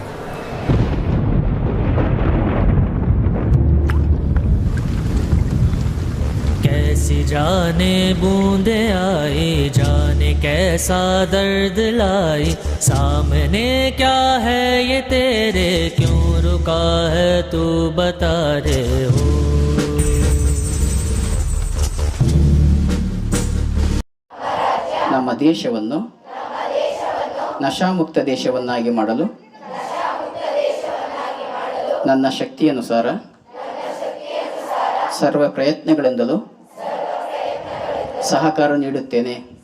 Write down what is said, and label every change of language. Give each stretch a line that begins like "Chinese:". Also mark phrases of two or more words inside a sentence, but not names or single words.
Hindi: कैसी जाने बूंदे आई, जाने कैसा दर्द लाई, सामने क्या है ये तेरे, क्यों रुका है तू बता रे हो।
Kannada: ನಮ್ಮ ದೇಶವನ್ನು ನಶಾಮುಕ್ತ ದೇಶವನ್ನಾಗಿ ಮಾಡಲು ನನ್ನ ಶಕ್ತಿಯನುಸಾರ ಸರ್ವ ಪ್ರಯತ್ನಗಳಿಂದಲೂ ಸಹಕಾರ ನೀಡುತ್ತೇನೆ।